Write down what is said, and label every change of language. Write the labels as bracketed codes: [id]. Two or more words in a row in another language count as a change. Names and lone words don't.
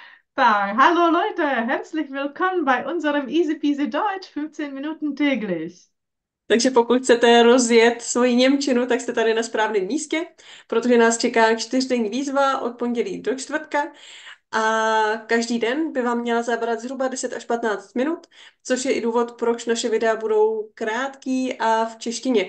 [de] Sagen, hallo Leute, herzlich willkommen bei unserem Easy Peasy Deutsch 15 Minuten täglich. [cs] Takže pokud chcete rozjet svoji němčinu, tak jste tady na správném místě, protože nás čeká čtyřdenní výzva od pondělí do čtvrtka a každý den by vám měla zabrat zhruba 10 až 15 minut, což je i důvod, proč naše videa budou krátký a v češtině.